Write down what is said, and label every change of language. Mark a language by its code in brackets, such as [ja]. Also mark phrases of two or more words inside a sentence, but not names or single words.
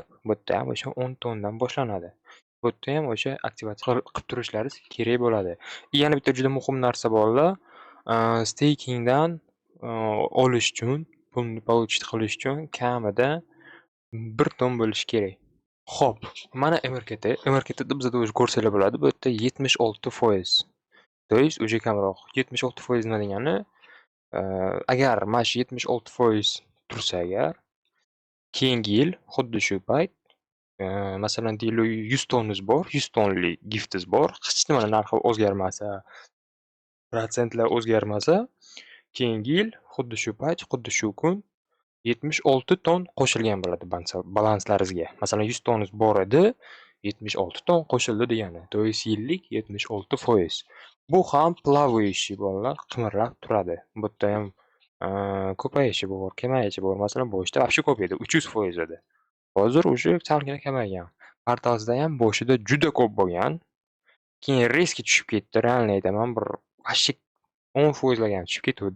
[uz] Bu yerda ham o'sha 10 tondan boshlanadi. Bu yerda ham o'sha aktivatsiya qilib turishlaringiz kerak bo'ladi. Yana bitta juda muhim narsa borlar. Stakingdan olish uchun, pulni получить qilish uchun kamida 1 ton bo'lishi kerak. Xo'p, mana MRKT. MRKTda bizada o'zi ko'rsanglar bo'ladi. Bu yerda 76%. [ru] То есть уже kamroq. [uz] 76% nima degani? Agar mana shu 76% tursa agar, keyingi yil xuddi shu payt, masalan deylik 100 tonningiz bor, 100 tonlik giftingiz bor, hech nimani narxi o'zgarmasa, protsentlar o'zgarmasa, keyingi yil xuddi shu payt, xuddi shu kun 76 ton qo'shilgan bo'ladi balanslaringizga. Masalan 100 tonningiz bor edi, 76 ton qo'shildi degani. [ru] То есть [uz] yillik 76%. Bu ham плавающий bolalar qimirlab turadi. Bu yerda ham ko'payishi bor, kamayishi bor. Masalan boshida вообще ko'p edi, 300% edi. Hozir уже salgina kamaygan. Portalsida ham boshida juda ko'p bo'lgan. Keyin резко tushib ketdi. Realni aytaman, bir вообще 10% larga tushib ketuvdi.